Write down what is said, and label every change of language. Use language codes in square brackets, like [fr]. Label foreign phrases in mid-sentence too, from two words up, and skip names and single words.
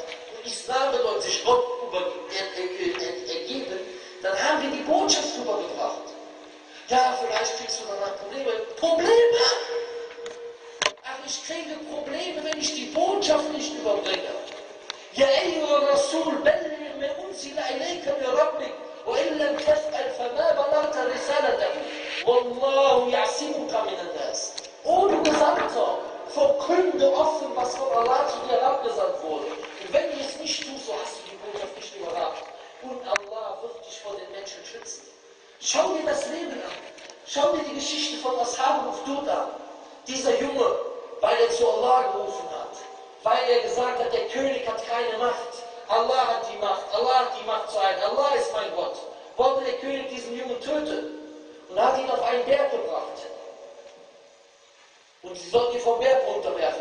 [de] Und Islam bedeutet sich Gott ergeben. Dann haben wir die Botschaft rübergebracht. Ja, vielleicht kriegst du danach Probleme. Probleme? Ach, ich kriege Probleme, wenn ich die Botschaft nicht überbringe. Ja, [ar] أيها الرسول بلغ ما أنزل إليك من ربك وإن لم تفعل فما بلغت رسالته والله يعصمك من الناس. [de] O du Gesandter, verkünde offen, was von Allah zu dir abgesandt wurde. Und wenn du es nicht tust, so hast du die Botschaft nicht überbracht. Und Allah wird dich vor den Menschen schützen. Schau dir das Leben an. Schau dir die Geschichte von Ashab al-Ukhdud an. Dieser Junge, weil er zu Allah gerufen hat, weil er gesagt hat, der König hat keine Macht. Allah hat die Macht. Allah hat die Macht zu einem. Allah ist mein Gott. Wollte der König diesen Jungen töten und hat ihn auf einen Berg gebracht. Und sie sollten ihn vom Berg runterwerfen.